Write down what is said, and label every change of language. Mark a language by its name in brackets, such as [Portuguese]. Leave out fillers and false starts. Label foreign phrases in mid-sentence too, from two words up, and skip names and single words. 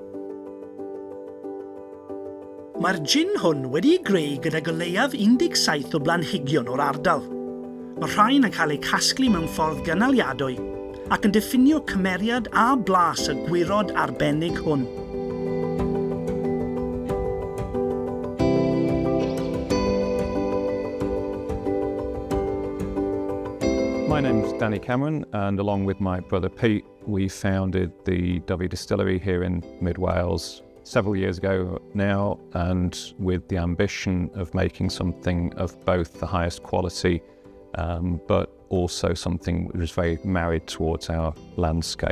[Welsh] Mae'r gin hwn wedi'i greu gydag o leiaf 17 o blanhigion o'r ardal. Mae rhain yn cael eu casglu mewn ffordd gynaliadwy ac yn diffinio cymeriad a blas y gwirod arbennig hwn. [English] My name's Danny Cameron, and along with my brother Pete, we founded the Dovey Distillery here in mid-Wales several years ago now, and with the ambition of making something of both the highest quality, but also something which is very married towards our landscape.